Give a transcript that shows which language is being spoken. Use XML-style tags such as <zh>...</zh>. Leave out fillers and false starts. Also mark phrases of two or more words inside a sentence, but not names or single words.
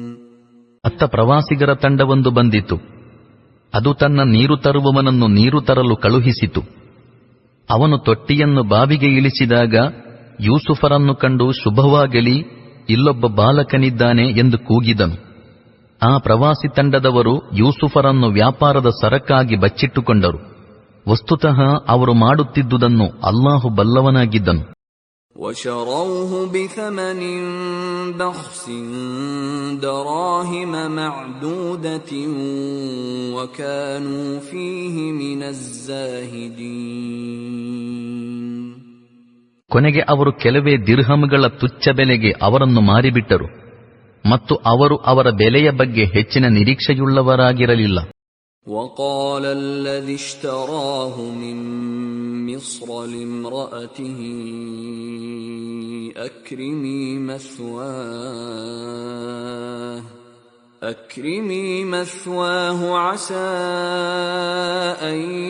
<kn>ಅತ್ತ ಪ್ರವಾಸಿಗರ ತಂಡವೊಂದು ಬಂದಿತು. ಅದು ತನ್ನ ನೀರು ತರುವವನನ್ನು ನೀರು ತರಲು ಕಳುಹಿಸಿತು. ಅವನು ತೊಟ್ಟಿಯನ್ನು ಬಾವಿಗೆ ಇಳಿಸಿದಾಗ ಯೂಸುಫರನ್ನು ಕಂಡು ಶುಭವಾಗಲಿ, ಇಲ್ಲೊಬ್ಬ ಬಾಲಕನಿದ್ದಾನೆ ಎಂದು ಕೂಗಿದನು. ಆ ಪ್ರವಾಸಿ ತಂಡದವರು ಯೂಸುಫರನ್ನು ವ್ಯಾಪಾರದ ಸರಕಾಗಿ ಬಚ್ಚಿಟ್ಟುಕೊಂಡರು. ವಸ್ತುತಃ ಅವರು ಮಾಡುತ್ತಿದ್ದುದನ್ನು ಅಲ್ಲಾಹು ಬಲ್ಲವನಾಗಿದ್ದನು.</kn> <ar>وشروه بثمن بخس دراهم معدودة وكانوا فيه من الزاهدين.</ar> <kn>ಕೊನೆಗೆ ಅವರು ಕೆಲವೇ ದಿರ್ಹಮ್ಗಳ ತುಚ್ಛ ಬೆಲೆಗೆ ಅವರನ್ನು ಮಾರಿಬಿಟ್ಟರು ಮತ್ತು ಅವರು ಅವರ ಬೆಲೆಯ ಬಗ್ಗೆ ಹೆಚ್ಚಿನ ನಿರೀಕ್ಷೆಯುಳ್ಳವರಾಗಿರಲಿಲ್ಲ.</kn> <ar>وقال الذي اشتراه من مصر لامرأته أكرمي مثواه عسى أن</ar>